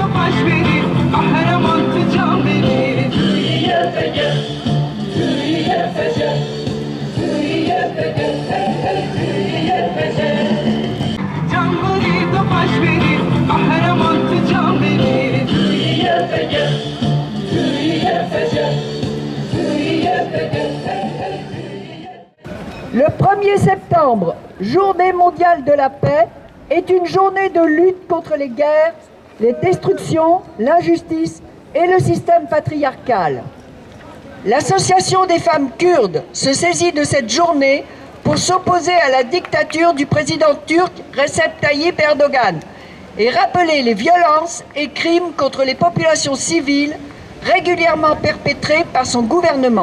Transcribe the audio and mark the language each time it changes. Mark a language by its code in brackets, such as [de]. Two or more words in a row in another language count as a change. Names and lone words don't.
[tr] baş verir, kahramandı can verir. Türkiye fece, Türkiye fece, Türkiye fece, hey hey Türkiye fece. Can verir, baş verir, kahramandı can verir. Türkiye fece, Türkiye fece, Türkiye fece, hey hey Türkiye. [fr] Le 1er septembre, Journée mondiale de la paix, est une journée de lutte contre les guerres, les destructions, l'injustice et le système patriarcal. L'Association des femmes kurdes se saisit de cette journée pour s'opposer à la dictature du président turc Recep Tayyip Erdogan et rappeler les violences et crimes contre les populations civiles régulièrement perpétrés par son gouvernement.